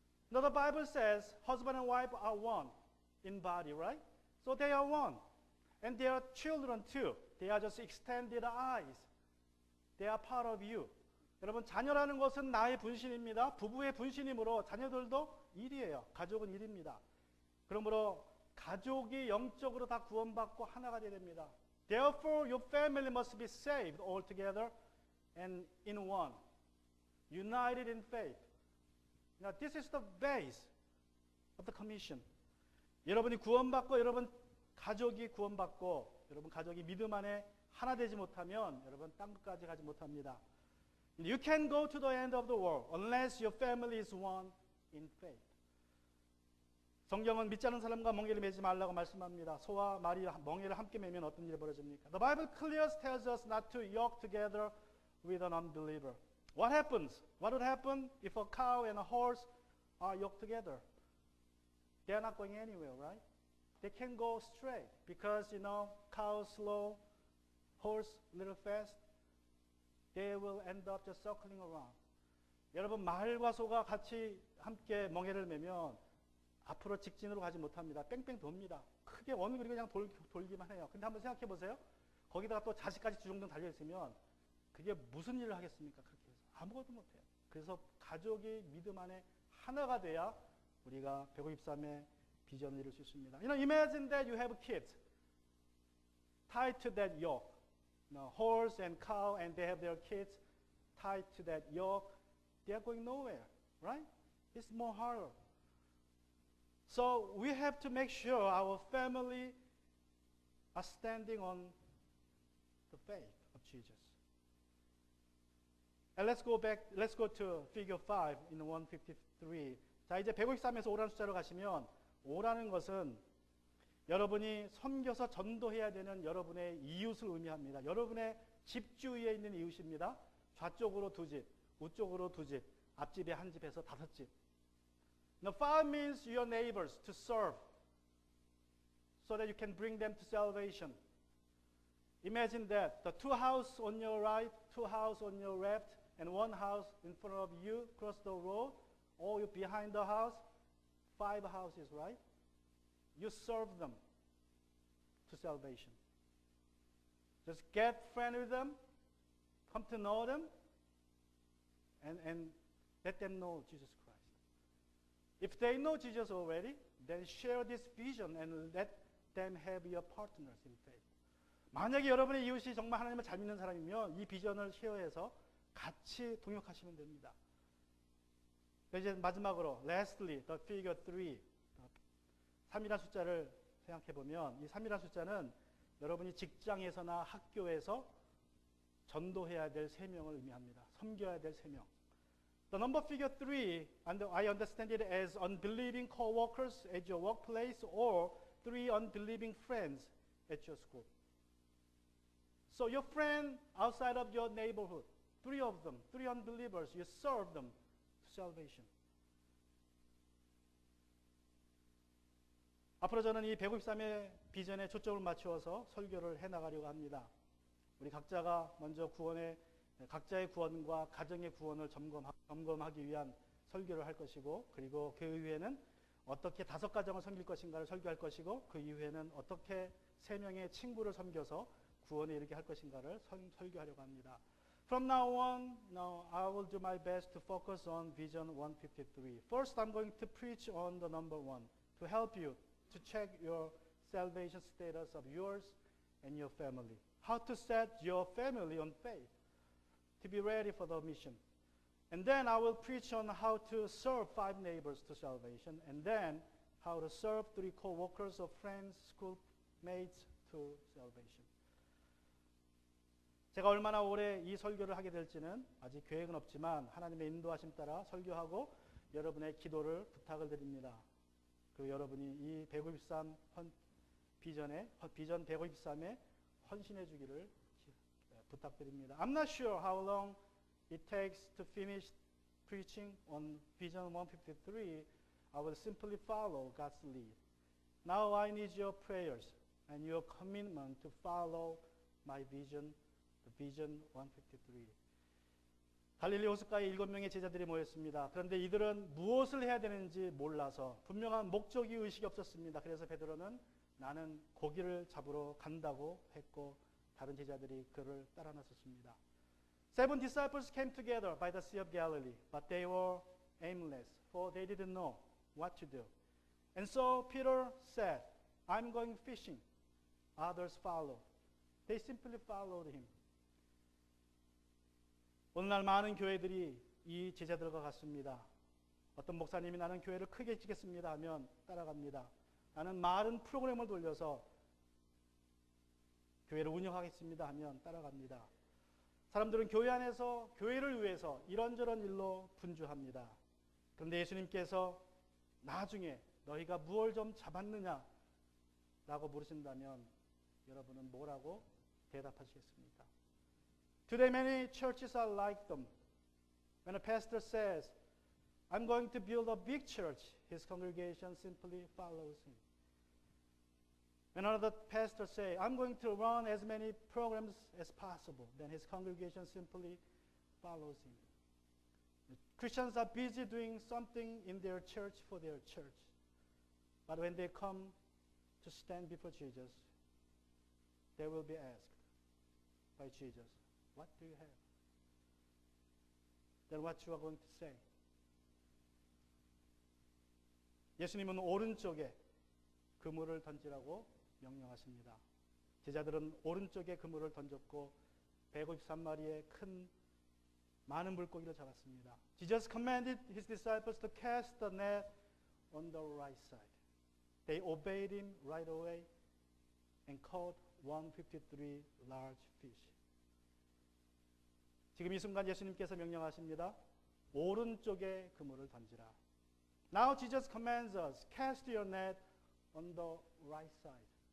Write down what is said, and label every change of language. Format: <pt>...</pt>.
<en>Now the Bible says husband and wife are one in body, right? So they are one. And they are children too. They are just extended eyes. They are part of you.</en> <ko>여러분, 자녀라는 것은 나의 분신입니다. 부부의 분신이므로 자녀들도 일이에요. 가족은 일입니다. 그러므로 가족이 영적으로 다 구원받고 하나가 되어야 됩니다.</ko> <en>Therefore, your family must be saved altogether and in one, united in faith. Now, this is the base of the commission.</en> <ko>여러분이 구원받고 여러분 가족이 구원받고 여러분 가족이 믿음 안에 하나 되지 못하면 여러분 땅끝까지 가지 못합니다.</ko> <en>You can't go to the end of the world unless your family is one in faith.</en> <ko>성경은 믿지 않는 사람과 멍에를 매지 말라고 말씀합니다. 소와 말이 멍에를 함께 매면 어떤 일이 벌어집니까?</ko> <en>The Bible clearly tells us not to yoke together with an unbeliever. What happens? What would happen if a cow and a horse are yoked together? They are not going anywhere, right? They can go straight because, cow slow, horse little fast. They will end up just circling around.</en> <ko>여러분, 말과 소가 같이 함께 멍에를 매면 앞으로 직진으로 가지 못합니다. 뺑뺑 돕니다. 크게 원을 그리고 그냥 돌기만 해요. 근데 한번 생각해 보세요. 거기다가 또 자식까지 주렁주렁 달려있으면 그게 무슨 일을 하겠습니까? 그렇게 해서 아무것도 못해요. 그래서 가족이 믿음 안에 하나가 돼야 우리가 153의 비전을 이룰 수 있습니다.</ko> <en>Imagine that you have kids tied to that yoke. Horse and cow, and they have their kids tied to that yoke. They are going nowhere, right? It's more harder. So we have to make sure our family are standing on the faith of Jesus. And let's go to figure 5 in 153.</en> <ko>자, 이제 153에서 5라는 숫자로 가시면 5라는 것은 여러분이 섬겨서 전도해야 되는 여러분의 이웃을 의미합니다. 여러분의 집 주위에 있는 이웃입니다. 좌쪽으로 2집, 우쪽으로 2집, 앞집에 한 집에서 5집.</ko> <en>Now, 5 means your neighbors to serve so that you can bring them to salvation. Imagine that the 2 houses on your right, 2 houses on your left, and 1 house in front of you across the road, or you behind the house, 5 houses, right? You serve them to salvation. Just get friendly with them, come to know them, and let them know Jesus Christ. If they know Jesus already, then share this vision and let them have your partners in faith.</en> <ko>만약에 여러분의 이웃이 정말 하나님을 잘 믿는 사람이면 이 비전을 쉐어해서 같이 동역하시면 됩니다. 이제 마지막으로</ko> <en>lastly, the figure 3.</en> <ko>3이라는 숫자를 생각해 보면 이 3이라는 숫자는 여러분이 직장에서나 학교에서 전도해야 될 3명을 의미합니다. 섬겨야 될 3명.</ko> <en>The number figure 3, I understand it as unbelieving co-workers at your workplace or 3 unbelieving friends at your school. So your friend outside of your neighborhood, 3 of them, 3 unbelievers, you serve them to salvation.</en> <ko>앞으로 저는 이 153의 비전에 초점을 맞추어서 설교를 해나가려고 합니다. 우리 각자가 먼저 각자의 구원과 가정의 구원을 점검하기 위한 설교를 할 것이고, 그리고 그 이후에는 어떻게 5가정을 섬길 것인가를 설교할 것이고, 그 이후에는 어떻게 3명의 친구를 섬겨서 구원에 이르게 할 것인가를 설교하려고 합니다.</ko> <en>From now on, I will do my best to focus on Vision 153. First, I'm going to preach on the number 1 to help you to check your salvation status of yours and your family. How to set your family on faith to be ready for the mission. And then I will preach on how to serve 5 neighbors to salvation, and then how to serve 3 co-workers or friends, schoolmates to salvation.</en> <ko>제가 얼마나 오래 이 설교를 하게 될지는 아직 계획은 없지만 하나님의 인도하심 따라 설교하고 여러분의 기도를 부탁을 드립니다. 그 여러분이 이 153 비전 153에 헌신해 주기를 부탁드립니다.</ko> <en>I'm not sure how long it takes to finish preaching on Vision 153. I will simply follow God's lead. Now I need your prayers and your commitment to follow my vision, the Vision 153.</en> <ko>갈릴리 호숫가에 7명의 제자들이 모였습니다. 그런데 이들은 무엇을 해야 되는지 몰라서 분명한 목적이 의식이 없었습니다. 그래서 베드로는 나는 고기를 잡으러 간다고 했고 다른 제자들이 그를 따라 나섰습니다.</ko> <en>7 disciples came together by the Sea of Galilee, but they were aimless, for they didn't know what to do. And so Peter said, I'm going fishing. Others followed. They simply followed him.</en> <ko>오늘날 많은 교회들이 이 제자들과 같습니다. 어떤 목사님이 나는 교회를 크게 짓겠습니다 하면 따라갑니다. 나는 많은 프로그램을 돌려서 교회를 운영하겠습니다 하면 따라갑니다. 사람들은 교회 안에서 교회를 위해서 이런저런 일로 분주합니다. 그런데 예수님께서 나중에 너희가 무엇을 좀 잡았느냐? 라고 물으신다면 여러분은 뭐라고 대답하시겠습니까?</ko> <en>Today many churches are like them. When a pastor says, I'm going to build a big church, his congregation simply follows him. When another pastor says, I'm going to run as many programs as possible, then his congregation simply follows him. Christians are busy doing something in their church for their church. But when they come to stand before Jesus, they will be asked by Jesus, what do you have? Then what you are going to say?</en> <ko>예수님은 오른쪽에 그물을 던지라고 명령하십니다. 제자들은 오른쪽에 그물을 던졌고 153마리의 큰 많은 물고기를 잡았습니다.</ko> <en>Jesus commanded his disciples to cast the net on the right side. They obeyed him right away and caught 153 large fish.</en> <ko>지금 이 순간 예수님께서 명령하십니다. 오른쪽에 그물을 던지라.</ko> <en>Now Jesus commands us, cast your net on the right side.</en>